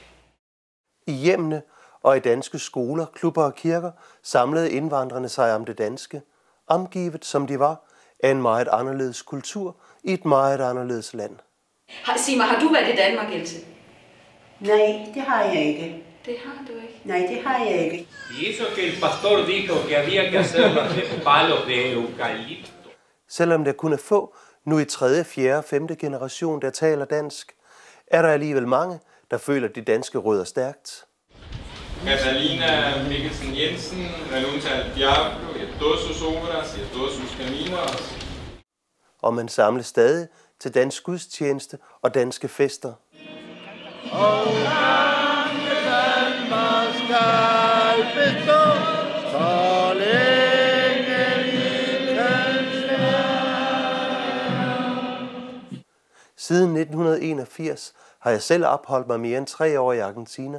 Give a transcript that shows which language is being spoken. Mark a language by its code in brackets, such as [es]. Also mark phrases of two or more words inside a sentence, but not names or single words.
[da] I hjemmene og i danske skoler, klubber og kirker samlede indvandrerne sig om det danske, omgivet som de var af en meget anderledes kultur i et meget anderledes land. Sig mig, har du været i Danmark, Else? Nej, det har jeg ikke. Det har du ikke? Nej, det har jeg ikke. [es] Y eso que el pastor dijo que había que hacerlo de palos de eucalipto. [da] Selvom der kun er få, nu i 3., 4., 5. generation, der taler dansk, er der alligevel mange, der føler de danske rødder stærkt. [es] Catalina Mikkelsen Jensen, renuncia al diablo y a todas sus obras y a todos sus caminos. [da] Og man samles stadig til dansk gudstjeneste og danske fester. Siden 1981 har jeg selv opholdt mig mere end 3 år i Argentina.